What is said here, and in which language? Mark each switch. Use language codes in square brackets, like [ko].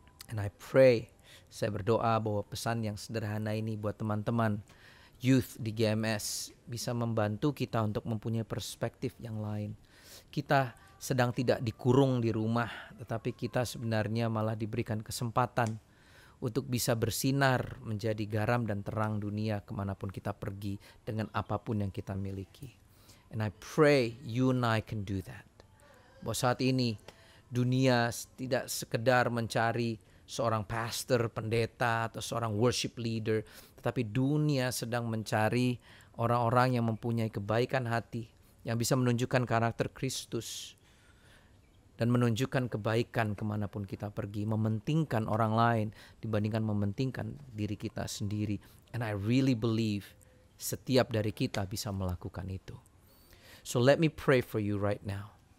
[en] And I pray, [id] saya berdoa bahwa pesan yang sederhana ini buat teman-teman youth di GMS bisa membantu kita untuk mempunyai perspektif yang lain. Kita sedang tidak dikurung di rumah, tetapi kita sebenarnya malah diberikan kesempatan untuk bisa bersinar menjadi garam dan terang dunia kemanapun kita pergi dengan apapun yang kita miliki. [en] And I pray you and I can do that. [id] Bahwa saat ini dunia tidak sekedar mencari seorang pastor, pendeta, atau seorang worship leader, tetapi dunia sedang mencari orang-orang yang mempunyai kebaikan hati, yang bisa menunjukkan karakter Kristus dan menunjukkan kebaikan kemanapun kita pergi, mementingkan orang lain dibandingkan mementingkan diri kita sendiri. [en] And I really believe [id] setiap dari kita bisa melakukan itu. [en] So let me pray for you right now.